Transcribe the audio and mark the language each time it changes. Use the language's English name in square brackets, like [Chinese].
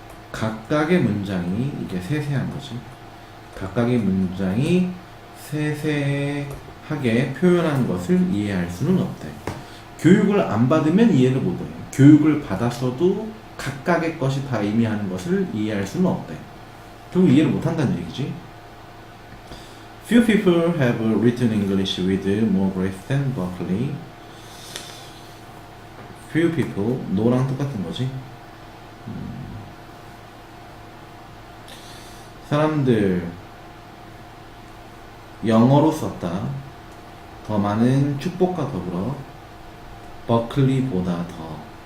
[Korean] 각각의 문장이, 이게 세세한 거지. 각각의 문장이 세세하게 표현한 것을 이해할 수는 없대. 교육을 안 받으면 이해를 못해. 교육을 받았어도 각각의 것이 다 의미하는 것을 이해할 수는 없대. 결국 이해를 못한다는 얘기지. [English] Few people have written English with more grace than Berkeley. Few people, [Korean] no랑 똑같은 거지. 사람들 영어로 썼다. 더 많은 축복과 더불어 버클리보다 더.